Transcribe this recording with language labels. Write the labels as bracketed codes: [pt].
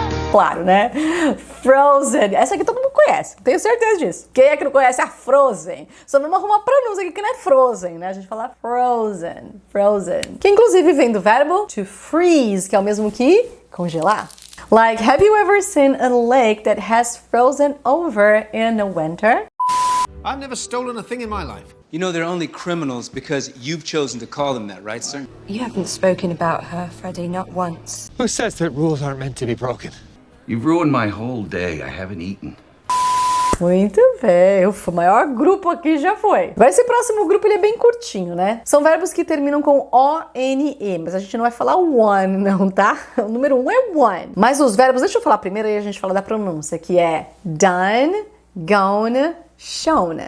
[pt] Claro, né? Frozen. Essa aqui todo mundo conhece, tenho certeza disso. Quem é que não conhece a Frozen? Só vamos arrumar pronúncia aqui que não é Frozen, né? A gente fala Frozen, Frozen. Que inclusive vem do verbo to freeze, que é o mesmo que congelar. [en] Like, have you ever seen a lake that has frozen over in the winter? I've never stolen a thing in my life. You know they're only criminals because you've chosen to call them that, right, sir? You haven't spoken about her, Freddie, not once. Who says that rules aren't meant to be broken? You've ruined my whole day. I haven't eaten. [pt] Muito bem. Ufa, o maior grupo aqui já foi. Agora esse próximo grupo ele é bem curtinho, né? São verbos que terminam com O-N-E, mas a gente não vai falar one não, tá? O número 1 é one. Mas os verbos, deixa eu falar primeiro e a gente fala da pronúncia, que é done, gone, shown.